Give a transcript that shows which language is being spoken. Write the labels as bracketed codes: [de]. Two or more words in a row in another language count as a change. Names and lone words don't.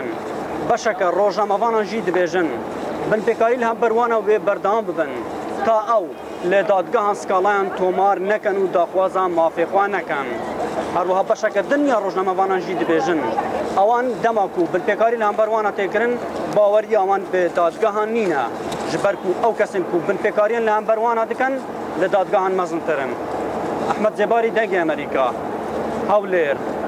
[ku] بەشەکە ڕۆژنامەوانان ژی دبێژن بنپێکاری لە هەم بەروانە وێ بەردەوام ببن تا ئەو لە دادگاهان سکاڵایان تۆمار نەکەن و داخوازان مافێخوا نەکەن هەروەها بەشەکە دنیا ڕۆژنامەوانان ژی دبێژن ئەوان دەماک و بنپێکاری لە هەم بەروانە تێکردن باوەری ئەوان بە دادگاهان نینە ji ber ku ew kesin ku binpêkariyên li hemberwana dikin li dadgehan mezintirin. Ehmed Zêbarî dengê Amerîka Hewlêr